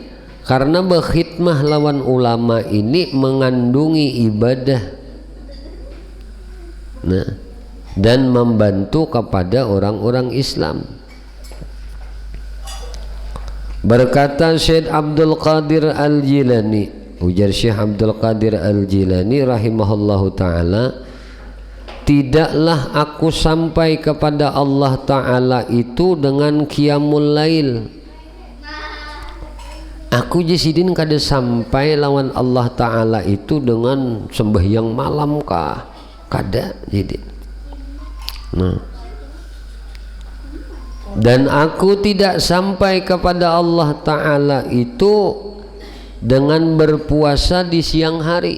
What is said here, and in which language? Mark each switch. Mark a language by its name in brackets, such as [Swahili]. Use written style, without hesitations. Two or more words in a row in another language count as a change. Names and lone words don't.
[Indonesian] Karena berkhidmah lawan ulama ini mengandungi ibadah, nah, dan membantu kepada orang-orang Islam. Berkata Syekh Abdul Qadir Al-Jilani, ujar Syekh Abdul Qadir Al-Jilani [Arabic] رحمه الله تعالى, [Indonesian] tidaklah aku sampai kepada Allah Ta'ala itu dengan [Arabic] قيام الليل. [Banjar] Aku Jasidin kada sampai lawan Allah Ta'ala itu dengan sembahyang malam kah? Kada jadi. Nah. [Indonesian] Dan aku tidak sampai kepada Allah Ta'ala itu dengan berpuasa di siang hari.